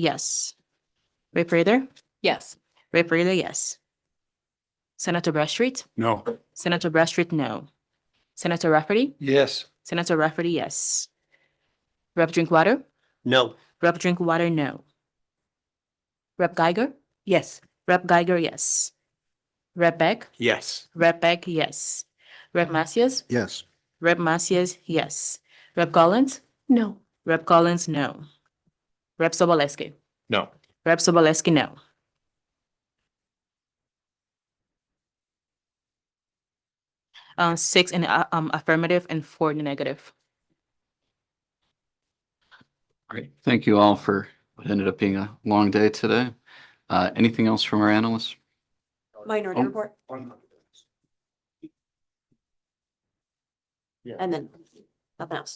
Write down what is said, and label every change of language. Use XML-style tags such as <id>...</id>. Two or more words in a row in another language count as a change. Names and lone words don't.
<en>Senator Tipping, yes. Raper Rader, Yes. Rep. Raider, yes. Senator Bradstreet? No. Senator Bradstreet, no. Senator Rafferty? Yes. Senator Rafferty, yes. Rep. Drinkwater? No. Rep. Drinkwater, no. Rep. Geiger? Yes. Rep. Geiger, yes. Rep. Beck? Yes. Rep. Beck, yes. Rep. Macias? Yes. Rep. Macias, yes. Rep. Collins? No. Rep. Collins, no. Rep. Soboleski? No. Rep. Soboleski, no. Six in the affirmative and 4 in the negative. Great. Thank you all for what ended up being a long day today. Anything else from our analysts? Minority Oh. report. And then nothing else.</en>